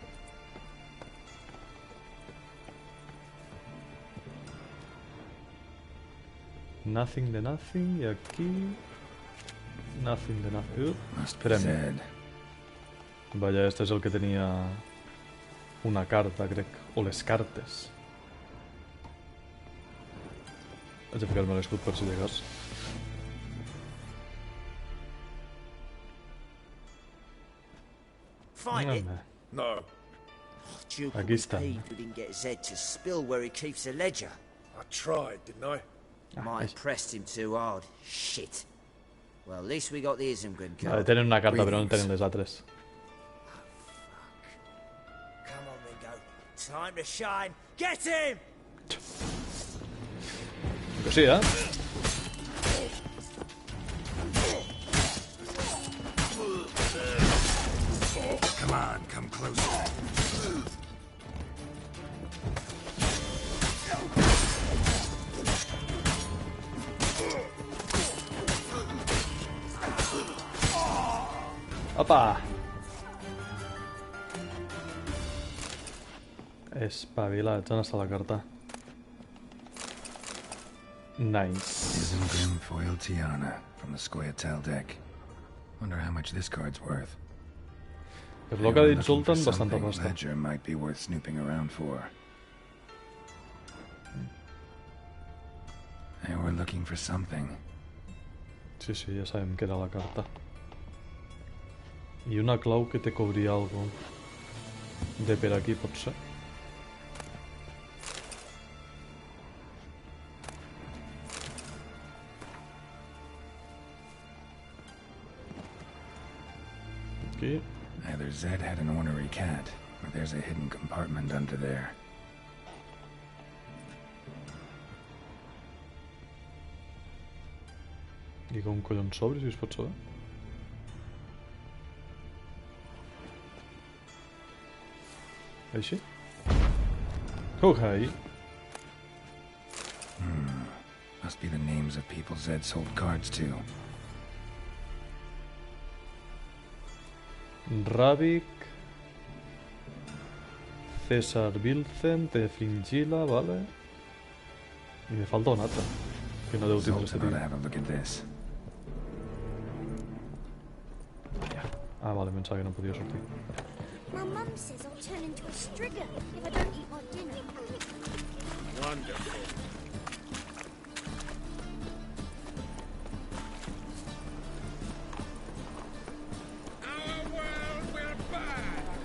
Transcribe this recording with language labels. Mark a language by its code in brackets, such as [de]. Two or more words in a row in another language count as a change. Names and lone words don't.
[ca] Nothing de nothing, i aquí... Nothing de nothing. Esperem. Vaja, este és el que tenia una carta, crec. O les cartes. Haig de ficar-me l'escut per si de cas. [en] Find it? No. [ca] Aquí està. [en] We didn't get Zed to spill where he keeps the ledger. I tried, didn't I? Might have pressed him too hard. Shit. Well, at least we got the Isengrim card. [ca] Tenen una carta, però no tenen les altres. [en] Come on then, go. Time to shine. Get him! [ca] Que sí, eh? [en] Come on, come closer. [ca] Opa! Espavilat, on està la carta? [en] Nice. Isengrim foil Tiana from the Scoia'tael deck. Wonder how much this card's worth. [ca] Per lo que ha dit Zoltan, bastanta pasta. [en] Ledger might be worth snooping around for. They were looking for something. [ca] Sí, sí, ja sabem que era la carta. I una clau que te cobria algo de per aquí, pot ser. Aquí. [en] Either Zed had an ornery cat, or there's a hidden compartment under there. [ca] I com collons s'obre, si es pot saber? Així? [en] Okay. Must be the names of people Zed sold cards to. [ca] Ravik, César Vincent, de Fringilla, vale. I me falta un altre, que no deu tindre [en] Zoltan ought to have a look at this. [ca] Ah, vale, pensava que no podia sortir. [en] My mum says I'll turn into a striga if I don't eat my dinner. Wonderful. Our world will burn.